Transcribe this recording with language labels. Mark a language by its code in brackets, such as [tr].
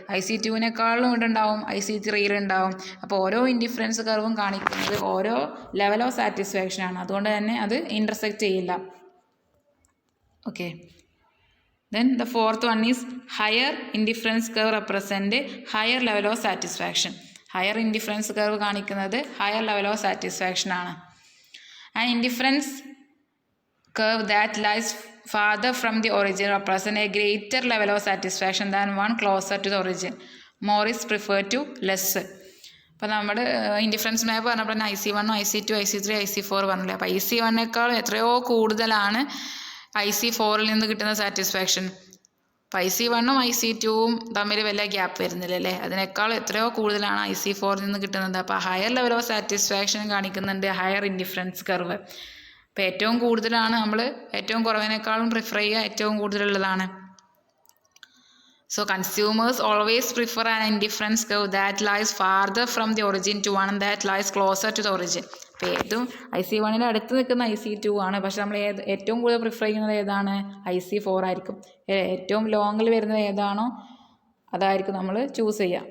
[ml] IC2 ഇവിടെ ഉണ്ടാവും, IC3 ഉണ്ടാവും. അപ്പോൾ ഓരോ ഇൻഡിഫറൻസ് കർവും കാണിക്കുന്നത് ഓരോ ലെവൽ ഓഫ് സാറ്റിസ്ഫാക്ഷനാണ്. അതുകൊണ്ട് തന്നെ അത് ഇൻ്റർസെക്റ്റ് ചെയ്യില്ല. [en] Okay, then the fourth one is higher indifference curve represent higher level of satisfaction. [ml] Higher indifference curve കാണിക്കുന്നത് ഹയർ ലെവൽ ഓഫ് സാറ്റിസ്ഫാക്ഷൻ ആണ്. [en] And indifference curve that lies farther from the origin represent a greater level of satisfaction than one closer to the origin. More is preferred to less. [ml] അപ്പോൾ നമ്മുടെ indifference മാപ്പ് പറഞ്ഞപ്പോൾ തന്നെ IC1, IC2, IC3, IC4 പറഞ്ഞില്ലേ. അപ്പോൾ IC1നേക്കാളും എത്രയോ കൂടുതലാണ് IC4ൽ നിന്ന് കിട്ടുന്ന സാറ്റിസ്ഫാക്ഷൻ. അപ്പോൾ IC1ഉം IC2ഉം തമ്മിൽ വലിയ ഗ്യാപ്പ് വരുന്നില്ല അല്ലേ. അതിനേക്കാൾ എത്രയോ കൂടുതലാണ് IC4ൽ നിന്ന് കിട്ടുന്നത്. അപ്പോൾ ഹയർ ലെവൽ ഓഫ് സാറ്റിസ്ഫാക്ഷൻ കാണിക്കുന്നുണ്ട് ഹയർ ഇൻഡിഫറൻസ് കർവ്. അപ്പോൾ ഏറ്റവും കൂടുതലാണ് നമ്മൾ ഏറ്റവും കുറവിനേക്കാളും പ്രിഫർ ചെയ്യുക ഏറ്റവും കൂടുതലുള്ളതാണ്. [en] So consumers always prefer an indifference curve that lies farther from the origin to one that lies closer to the origin. [ml] അപ്പോൾ ഏതും IC1ൻ്റെ അടുത്ത് നിൽക്കുന്ന IC2 ആണ്. പക്ഷെ നമ്മൾ ഏറ്റവും കൂടുതൽ പ്രിഫർ ചെയ്യുന്നത് ഏതാണ്? IC4 ആയിരിക്കും. ഏറ്റവും ലോങ്ങിൽ വരുന്നത് ഏതാണോ അതായിരിക്കും നമ്മൾ ചൂസ് ചെയ്യുക.